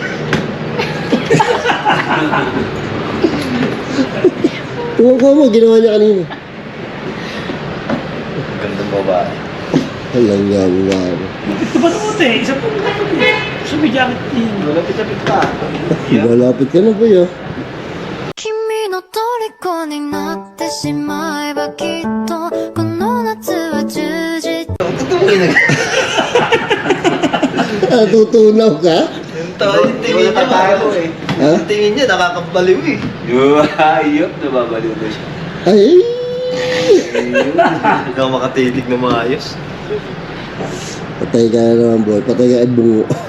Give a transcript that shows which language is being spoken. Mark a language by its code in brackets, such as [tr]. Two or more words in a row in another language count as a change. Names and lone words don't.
[tl] Kuha mo. Ginawa niya kanina. Gandang babae. Alam nga. Ito ba naman eh? Isa po sabi jacket yun. Malapit-lapit ka. Malapit ka na po yun. [ja] 君の虜になってしまえばきっとこの夏は充実 [tl] Tutumingin na. Natutunaw ka? Yung tawa, yung tingin niya. tayo eh. Ha? Yung tingin niya nakakabaliw eh. Ayop, nababaliw na siya. Ay! Hindi ako makatitig na maayos. Patay ka na naman, boy. Patay ka at bungo.